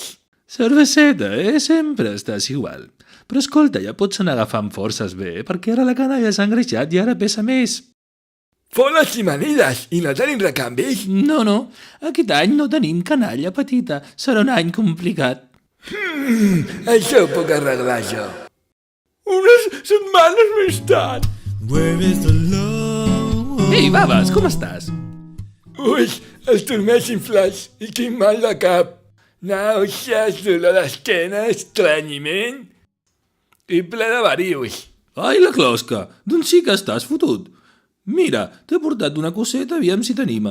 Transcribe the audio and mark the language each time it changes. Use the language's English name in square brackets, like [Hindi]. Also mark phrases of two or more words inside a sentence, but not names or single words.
[Catalan] Cerveseta, sempre estàs igual. Però escolta, ja pots anar agafant forces bé, perquè ara la canalla s'ha engreixat i ara pesa més. Foles i manides, i no tenim recanvis? No, aquest any no tenim canalla petita. Serà un any complicat. Això ho puc arreglar jo. Unes setmanes més tard. [English] Where is the love? [Catalan] Ei, baves, com estàs? Ui, els turmells inflats i tinc mal de cap. Nàusees, dolor d'esquena, estrenyiment i ple de varius. Ai, la closca, doncs sí que estàs fotut. Mira, t'he portat una coseta, aviam si t'anima.